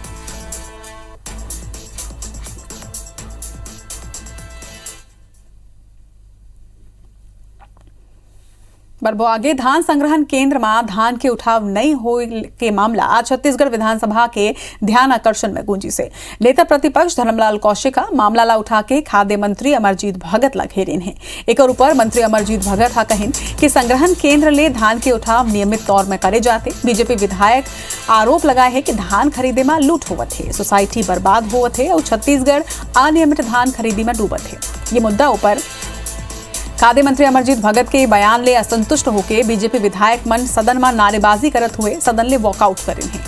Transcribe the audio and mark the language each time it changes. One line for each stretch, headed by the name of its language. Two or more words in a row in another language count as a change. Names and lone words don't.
Chhattisgarhi: बरबो आगे धान संग्रहण केंद्र में धान के उठाव नहीं हो के मामला आज छत्तीसगढ़ विधानसभा के ध्यान आकर्षण में गूंजी से। नेता प्रतिपक्ष धर्मलाल कौशिक मामला ला उठा के खाद्य मंत्री अमरजीत भगत ला घेरिन है। एक ऊपर मंत्री अमरजीत भगत कहिन कि संग्रहण केंद्र ले धान के उठाव नियमित तौर में करे जाते। बीजेपी विधायक आरोप लगाए है कि धान खरीदे में लूट होवत है, सोसाइटी बर्बाद होवत है और छत्तीसगढ़ अनियमित धान खरीदी में डूबत है। ये मुद्दा ऊपर खाद्य मंत्री अमरजीत भगत के बयान ले असंतुष्ट होकर बीजेपी विधायक मन सदन में नारेबाजी करत हुए सदन ले वॉकआउट करें हैं।